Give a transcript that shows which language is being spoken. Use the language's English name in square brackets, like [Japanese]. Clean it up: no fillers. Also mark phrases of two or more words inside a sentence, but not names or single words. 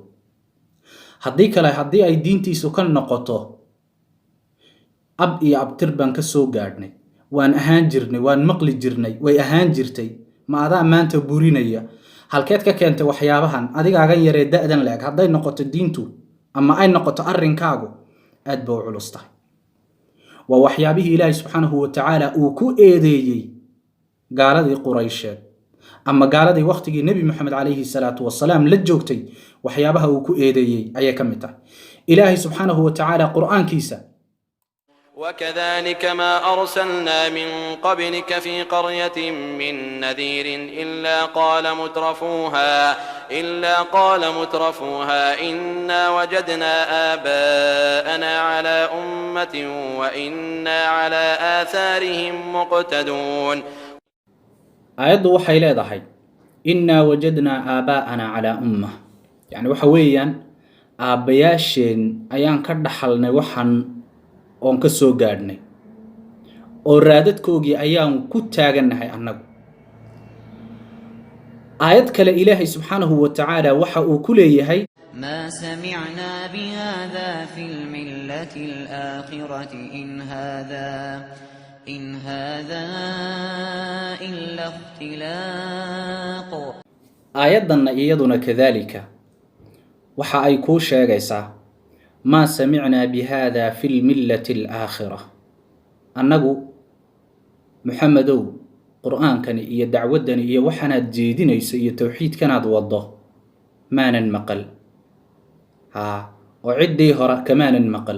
[Somali] haddii ay diintiisu ka noqoto ab iyo abtir baan ka soo gaadhnay, waan ahaan jirnay, waan maqli jirnay, way ahaan jirtay, ma adaa maanta burinaya, halkeed ka keentay waxyaabahan adigaagan yaree da'dan leeg hadday noqoto diintu ama ay noqoto arrinkaagu aad baa u culus tahay. waa waxyaabihii ilaahay [Arabic] سبحانه وتعالى [Somali] uu ku eedeeyey gaaladii quraysheed ama gaaladii waqtigii nebi maxamed [Arabic] عليه الصلاة والسلام [Somali] la joogtay. waxyaabaha uu ku eedeeyey ayay ka mid tahay ilaahay [Arabic] سبحانه وتعالى [Somali] qur'aankiisa. [Arabic] وكذلك ما أرسلنا من قبلك في قرية من نذير إلا قال مترفوها إنا وجدنا آباءنا على أمة وإنا على آثارهم مقتدون. [Somali] aayaddu waxay leedahay [Arabic] إنا وجدنا آباءنا على أمة, [Somali] yacni waxa weeyaan aabbayaasheen ayaan ka dhaxalnay waxan oon ka soo gaadhnay oo raadadkoogii ayaan ku taagannahay annagu. aayad kale ilaahay [Arabic] سبحانه وتعالى [Somali] waxa uu ku leeyahay [Arabic] ما سمعنا بهذا في الملة الآخرة إن هذا إلا اختلاق. [Somali] aayaddanna iyaduna kadaalika waxa ay kuu sheegaysaa [Arabic] ما سمعنا بهذا في الملة الآخرة. [Somali] annagu muxamedow qur'aankani iyo dacwaddani iyo waxaanaad jeedinayso iyo towxiidkanaad waddo maanan maqal, oo ciddii hore kamaanan maqal.